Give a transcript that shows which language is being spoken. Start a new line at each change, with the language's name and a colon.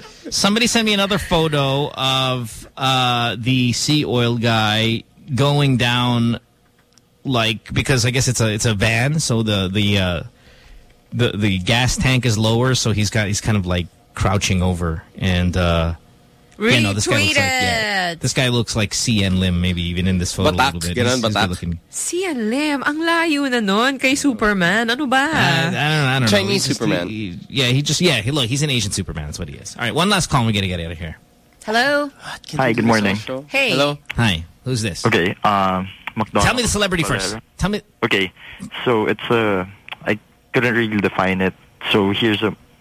English: Somebody sent me another photo of the sea oil guy going down, like, because I guess it's a van, so the gas tank is lower, so he's kind of like crouching over, and this guy looks like CN Lim, maybe even in this photo
Filipino: batak,
English: a little bit. He's
Filipino: CN Lim, ang layo na nun kay Superman. Ano ba?
English: I don't know. Chinese Superman. He's an Asian Superman. That's what he is. All right, one last call. We gotta get out of here. Hello. Hi. Good morning. Hey. Hello. Hi. Who's this? Okay. McDonald's. Tell me the celebrity first. Tell me. Okay. So it's I couldn't really define it. So here's a...